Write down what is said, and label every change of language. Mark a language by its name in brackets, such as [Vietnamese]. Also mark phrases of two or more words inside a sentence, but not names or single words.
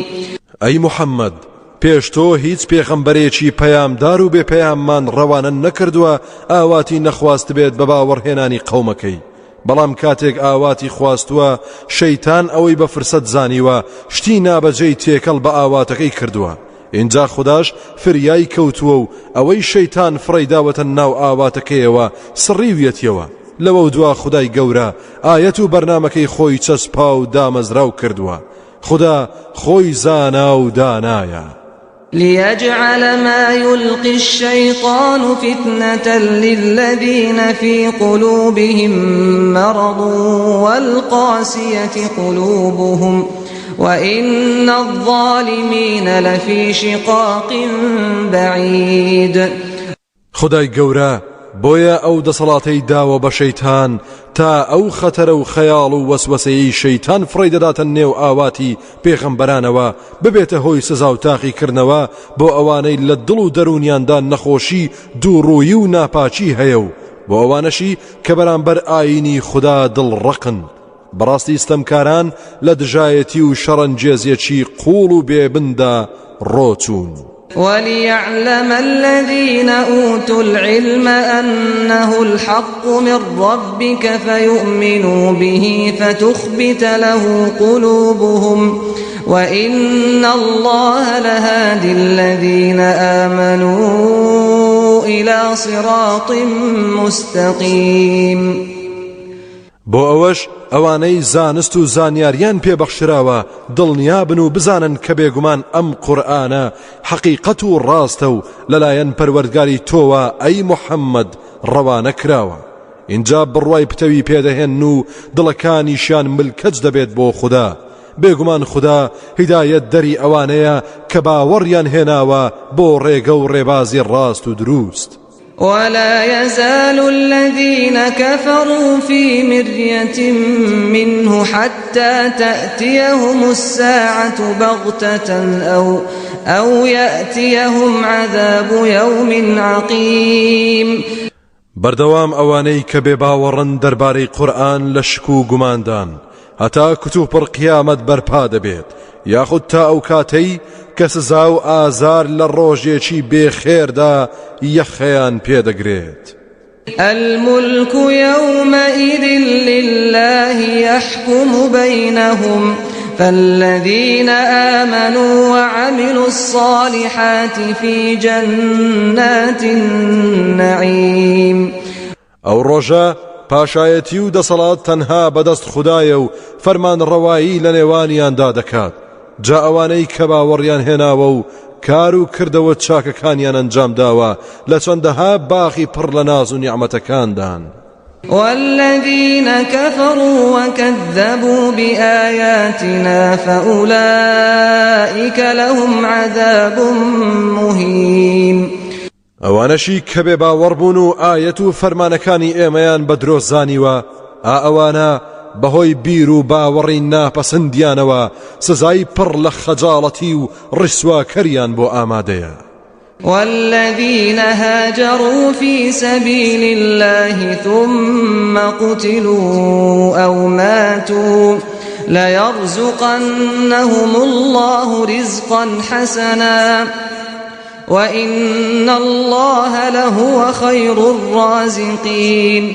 [Central Kurdish] أي محمد پێش تۆ هیچ پێغەمبەرێکی پەیامدار و بێ پەیاممان ڕەوانە نەکردووە ئاواتی نەخواست بێت بە باوەڕهێنانی قەومەکەی، بەڵام کاتێک ئاواتی خواستووە شەیتان ئەوەی بە فرسەت زانیوە شتی نابەجێی تێکەڵ بە ئاواتەکەی کردووە. اینجا خوداش فریای کەوتووە و ئەوەی شەیتان فڕیداوەتە ناو ئاواتەکەیەوە سڕیویەتیەوە. لەوە دوا خودای گەورە ئایەت و بەرنامەکەی خۆی چەسپا و دامەزراو کردووە. خدا خۆی زانا و دانایە. [Arabic] ليجعل ما يلقي الشيطان فتنة للذين في قلوبهم مرض والقاسية قلوبهم وإن الظالمين لفي شقاق بعيد. [Central Kurdish] خدای گەورە بۆیە ئەو دەسەڵاتەی داوە بە شەیتان تا ئەو خەتەرە و خەیاڵ و وەسوەسەی شەیتان فڕی دەداتە نێو ئاواتی پێغەمبەرانەوە ببێتە هۆی سزا و تاقیکردنەوە بۆ ئەوانەی لە دڵ و دەرونیاندا نەخۆشی دووڕوویی و ناپاچی هەیە و بۆ ئەوانەشی کە بەرامبەر ئاینی خوددا دڵڕەقن. بەڕاستی ستەمکاران لە دژایەتی و شەڕەنجێزیەکی قوڵ و بێبندا ڕۆچوون. [Arabic] وليعلم الذين أوتوا العلم أنه الحق من ربك فيؤمنوا به فتخبت له قلوبهم وإن الله لهادي الذين آمنوا إلى صراط مستقيم. [Central Kurdish] بۆ ئەوەش ئەوانەی زانست و زانیاریان پێبەخشراوە دڵنیابن و بزانن کە بێگومان ئەم قورئانە حەقیقەت و ڕاستە و لەلایەن پەروەردگاری تۆوە ئەی موحەممەد ڕەوانە کراوە. اینجا بڕوای پتەوی پێدەهێن و دڵەکانیشیان ملکەج دەبێت بۆ خوددا. بێگومان خوددا هیدایەت دەری ئەوانەیە کە باوەڕیان هێناوە بۆ ڕێگە و ڕێبازی ڕاست و دروست. [Arabic] ولا يزال الذين كفروا في مرية منه حتى تأتيهم الساعة بغتة أو يأتيهم عذاب يوم عقيم. [Central Kurdish] بەردەوام ئەوانەی کە بێباوەڕن دەربارەی قورئان لە شک و گوماندان هەتا کتوپڕ قیامەت بەرپا دەبێت یاخود تا ئەو کاتەی کە سزا و ئازار لە ڕۆژێکی بێخێردا یەخەیان پێدەگرێت. [Arabic] الملك يومئذ لله يحكم بينهم فالذين آمنوا وعملوا الصالحات في جنات النعيم. [Central Kurdish] ئەو ڕۆژە پاشایەتی و دەسەڵات تەنها بەدەست خوددایە و فەرمان ڕەوایی لە نێوانیاندا دەکات. جا ئەوانەی کە باوەڕیان هێناوە و کار و کردەوە چاکەکانیان ئەنجام داوە لە چەندەها باخی پڕ لە ناز و نیعمەتەکاندان. [Arabic] والذين كفروا وكذبوا بآياتنا فأولئك لهم عذاب مهين. [Central Kurdish] ئەوانەشی کە بێ باوەڕبوون و ئایەت و فەرمانەکانی ئێمەیان بە درۆزانیوە ئەوانە بەهۆی بیر و باوەڕی ناپەسەندیانەوە سزای پڕ لە خەجاڵەتی و ڕیسواکەریان بۆ ئامادەیە. [Arabic] والذين هاجروا في سبيل الله ثم قتلوا أو ماتوا ليرزقنهم الله رزقا حسنا وإن الله لهو خير الرازقين.